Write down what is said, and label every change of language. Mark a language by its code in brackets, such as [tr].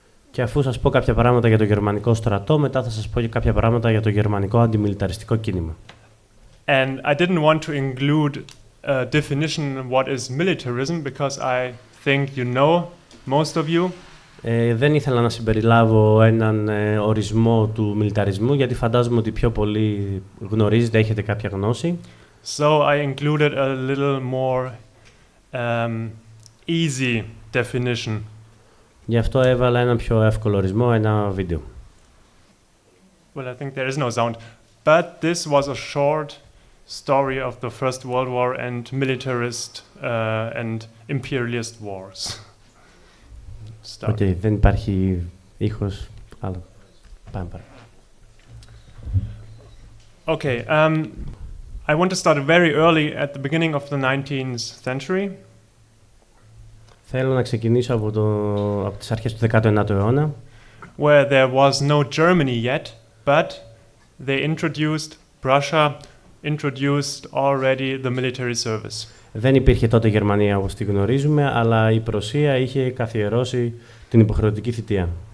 [el] Και αφού σας πω κάποια πράγματα για το γερμανικό στρατό, μετά θα σας πω και κάποια πράγματα για το γερμανικό αντιμιλιταριστικό κίνημα. [en] And I didn't want to include a definition of what is militarism because I think you know, most of you. [el] Δεν ήθελα να συμπεριλάβω έναν ορισμό του μιλιταρισμού, γιατί φαντάζομαι ότι πιο πολλοί γνωρίζετε, έχετε κάποια γνώση. [en] So I included a little more easy definition. [el] Γι' αυτό έβαλα ένα πιο εύκολο ορισμό, ένα βίντεο. [en] Well, I think there is no sound. But this was a short story of the First World War and militarist and imperialist wars. [el] Okay, δεν υπάρχει ήχος. Άλλο. Πάμε παρακάτω. [en] Okay, I want to start very early at the beginning of the 19th century. [el] Θέλω να ξεκινήσω από τις αρχές του 19ου αιώνα. [en] Where there was no Germany yet, but they Prussia introduced already the military service. [el] Δεν υπήρχε τότε Γερμανία όπως τη γνωρίζουμε, αλλά η Πρωσία είχε καθιερώσει την υποχρεωτική θητεία.